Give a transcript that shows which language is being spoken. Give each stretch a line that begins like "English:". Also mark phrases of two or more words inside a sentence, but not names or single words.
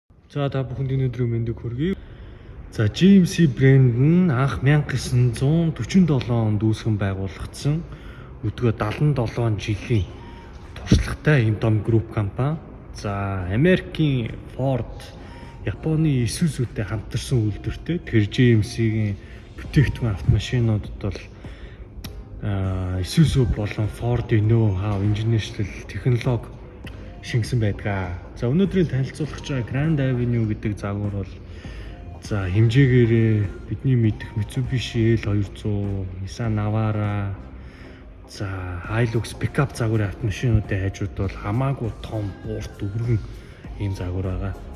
Mongolian: За та бүхэнд өнөөдрийн мэндийг хүргэе. За GMC брэнд нь анх 1947 онд үүсгэн байгуулагдсан өдгөө 77 жилийн туршлагатай ийм том групп компани. За Америкийн Ford, Японы Isuzu-тэй хамтарсан үйлдвэртэй. Тэр GMC-ийн бүтээгдэхүүн автомашинуудад бол Isuzu болон Ford-ийн know-how, инженерчлэл, технологи шингэсэн байдаг. За өнөөдрийн танилцуулах байгаа Grand Avenue гэдэг загвар бол за хэмжээгээрээ бидний мэдэх Mitsubishi L200, Nissan Navara, за Hilux пикап загварын автомашинуудын хажууд бол хамаагүй том, урт, өргөн ийм загвар байгаа.